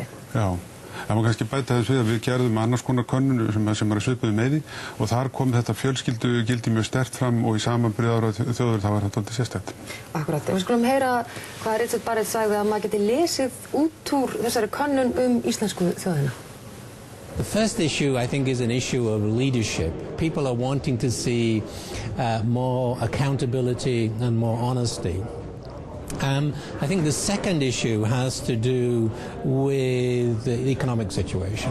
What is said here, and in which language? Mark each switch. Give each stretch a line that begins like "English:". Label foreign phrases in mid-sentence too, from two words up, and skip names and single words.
Icelandic: Já, Það má kannski bæta þess við að við gerðum annars konar könnun sem svipuðu með því og þar kom þetta fjölskyldugildi mjög sterkt fram og í samanburði aðrar þjóðir þá var þetta dálítið sérstakt. Akkurat. Við skulum heyra hvað Richard Barrett sagði að maður geti lesið út úr þessari könnun íslensku þjóðina.
English: The first issue, I think, is an issue of leadership. People are wanting to see more accountability and more honesty. I think the second issue has to do with the economic situation.